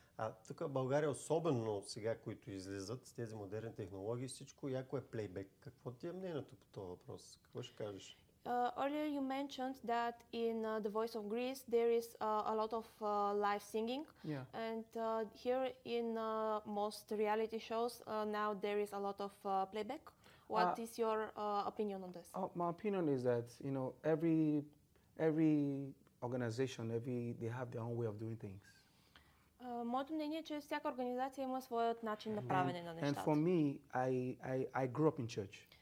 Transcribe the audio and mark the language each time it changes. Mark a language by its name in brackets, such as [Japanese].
[Bulgarian] А тук България, особено сега, които излизат с тези модерни технологии, всичко яко е плейбек. Какво ти е мнението по този въпрос? Какво ще кажеш? [English] Earlier you mentioned that in The Voice of Greece there is a lot of live singing. Yeah. And here in most reality shows now there is a lot of playback. What is your opinion on this? My opinion is that, you know, every organization, they have their own way of doing things. [Bulgarian] Моето мнение е, че всяка организация има своят начин на правене на нещата. [English] And for me, I grew up in church.